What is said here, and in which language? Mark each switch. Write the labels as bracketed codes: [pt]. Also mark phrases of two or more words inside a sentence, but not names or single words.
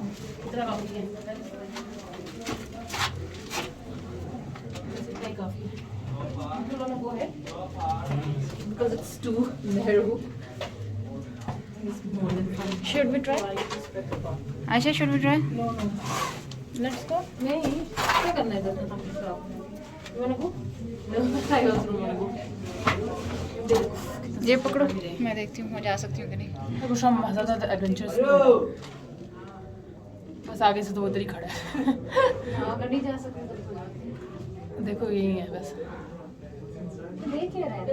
[en] It'll come again. Take coffee. You wanna go ahead? Because it's too narrow. It's more than fine. Should we try? Aisha, should we try? No. Let's go. [hi] नहीं क्या करना है इधर [en] You wanna go? No, I also don't wanna go. [hi] ये पकड़ो, मैं देखती हूँ मैं जा सकती हूँ कि नहीं। देखो शाम ज़्यादा एडवेंचरस बस आगे से तो उधर ही खड़ा है अगर नहीं जा सकते तो देखो यही है बस देख क्या रहा है?